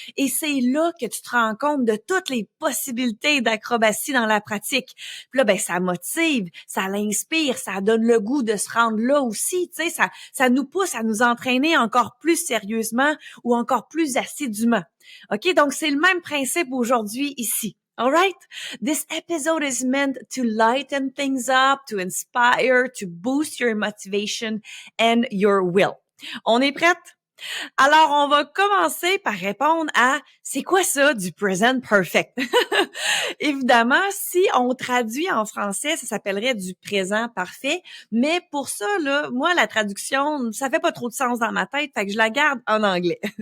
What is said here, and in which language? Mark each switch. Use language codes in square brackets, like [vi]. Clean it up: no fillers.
[fr] Et c'est là que tu te rends compte de toutes les possibilités d'acrobatie dans la pratique. Puis là, ça motive, ça l'inspire, ça donne le goût de se rendre là aussi. Tu sais, ça nous pousse à nous entraîner encore plus sérieusement ou encore plus assidûment. OK? Donc, c'est le même principe aujourd'hui ici. [en] All right? This episode is meant to lighten things up, to inspire, to boost your motivation and your will. [fr] On est prête? Alors, on va commencer par répondre à c'est quoi ça du present perfect? Évidemment, si on traduit en français, ça s'appellerait du présent parfait, mais pour ça, là, moi, la traduction, ça fait pas trop de sens dans ma tête, fait que je la garde en anglais.